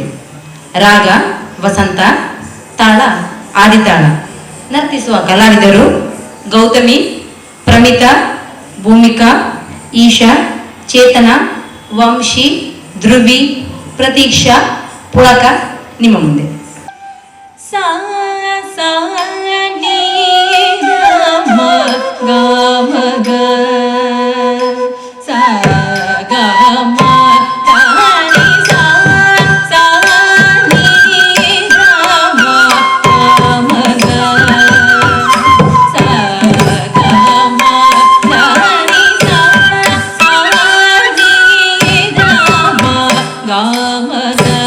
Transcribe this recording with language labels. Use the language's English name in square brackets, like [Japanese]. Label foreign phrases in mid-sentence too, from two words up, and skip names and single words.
[Kannada] ರಾಗ ವಸಂತ, ತಾಳ ಆದಿತಾಳ. ನರ್ತಿಸುವ ಕಲಾವಿದರು ಗೌತಮಿ, ಪ್ರಮಿತಾ, ಭೂಮಿಕಾ, ಈಶಾ, ಚೇತನ, ವಂಶಿ, ಧ್ರುವಿ, ಪ್ರತೀಕ್ಷಾ, ಪುಳಕ ನಿಮ್ಮ ಮುಂದೆ. ಸಾ ಸಾ ನೀ ಗ ಮ ಗ ಮ ಗ ಸಾ ಗ ಮ ತ ನಿ ಸಾ ಸಾ ನೀ ಗ ಮ ಗ ಮ ಗ ಸಾ ಗ ಮ ತ ನಿ ಸಾ ಸಾ ನೀ ಗ ಮ ಗ ಮ ಗ